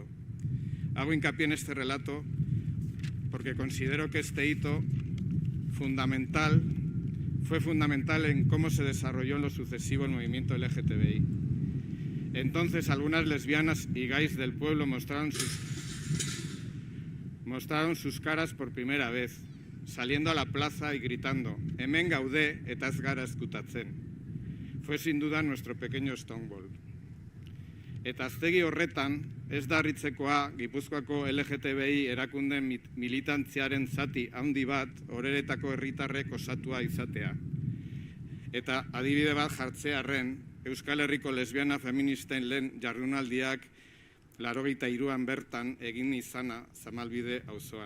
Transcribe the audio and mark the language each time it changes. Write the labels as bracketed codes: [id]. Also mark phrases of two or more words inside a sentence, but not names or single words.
[es] Hago hincapié en este relato porque considero que este hito fue fundamental en cómo se desarrolló en lo sucesivo el movimiento LGTBI. Entonces, algunas lesbianas y gays del pueblo mostraron sus caras por primera vez, saliendo a la plaza y gritando [eu] «Hemen gaude eta ez gara ezkutatzen». [es] Fue sin duda nuestro pequeño Stonewall. [eu] Eta aztegi horretan, ez da harritzekoa Gipuzkoako LGTBI erakundeen militantziaren zati handi bat Oreretako herritarrek osatua izatea. Eta adibide bat jartzearren, Euskal Herriko lesbiana feministen lehen jardunaldiak 83an bertan egin izana Zamalbide auzoan.